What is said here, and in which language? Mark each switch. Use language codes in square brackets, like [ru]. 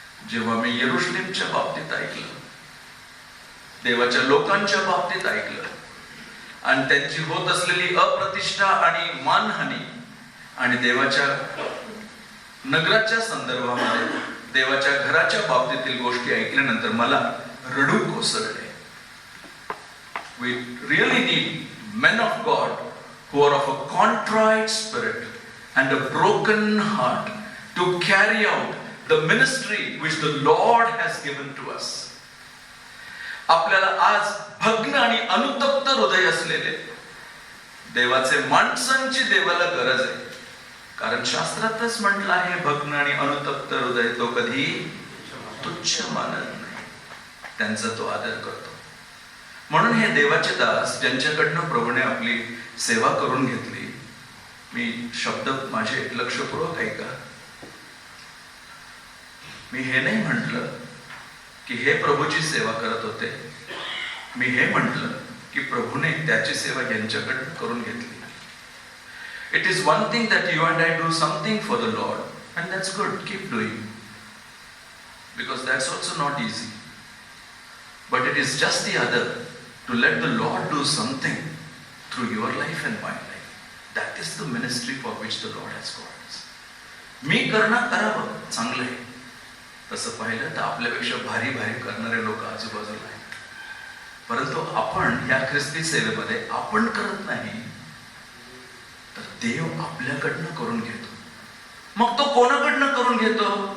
[mr] जेव्हा मी यरुशलेमच्या बाबतीत ऐकलं, देवाच्या लोकांच्या बाबतीत ऐकलं आणि त्यांची होत असलेली अप्रतिष्ठा आणि मानहानी आणि देवाच्या नगराच्या संदर्भामध्ये, देवाच्या घराच्या बाबतीतील गोष्टी ऐकल्यानंतर मला रडू कोसळले. [en] We really need men of God who are of a contrite spirit and a broken heart to carry out the ministry which the Lord has given to us. [mr] आपल्याला आज भग्न आणि अनुतप्त हृदय असलेले देवाचे माणसांची देवाला गरज आहे. कारण शास्त्रातच म्हटलं आहे, भग्न आणि अनुतप्त हृदय तो कधी तुच्छ मानत नाही, त्यांचा तो आदर करतो. म्हणून हे देवाचे दास ज्यांच्याकडनं प्रभूने आपली सेवा करून घेतली, मी शब्द माझे लक्षपूर्वक ऐका. मी हे नाही म्हटलं की हे प्रभूची सेवा करत होते, मी हे म्हटलं की प्रभूने त्याची सेवा यांच्याकडनं करून घेतली. [en] It is one thing that you and I do something for the Lord, and that's good, keep doing, because that's also not easy. But it is just the other, to let the Lord do something through your life and my life. That is the ministry for which the Lord has called us. [mr] मी करणं करावं, चांगलं आहे. तसं पाहिलं तर आपल्यापेक्षा भारी भारी करणारे लोक आजूबाजूला आहेत, परंतु आपण या ख्रिस्ती सेवेमध्ये आपण करत नाही, तर देव आपल्याकडनं करून घेतो. मग तो कोणाकडनं करून घेतो?